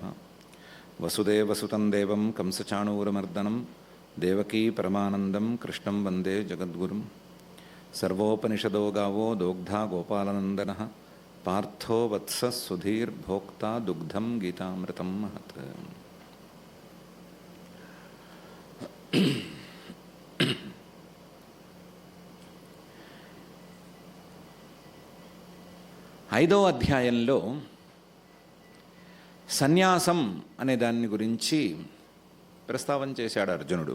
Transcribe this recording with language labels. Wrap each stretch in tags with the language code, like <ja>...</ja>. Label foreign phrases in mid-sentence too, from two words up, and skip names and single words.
<sa>वसुदेवसुतं देवं कंसचाणूरमर्दनं देवकी परमानन्दं कृष्णं वन्दे जगद्गुरुं। सर्वोपनिषदो गावो दोग्धा गोपालनन्दनः पार्थो वत्सः सुधीर्भोक्ता दुग्धं गीतामृतं महत्।</sa> <te>ఐదో అధ్యాయంలో సన్యాసం అనే దాని గురించి ప్రస్తావన చేశాడు అర్జునుడు.</te>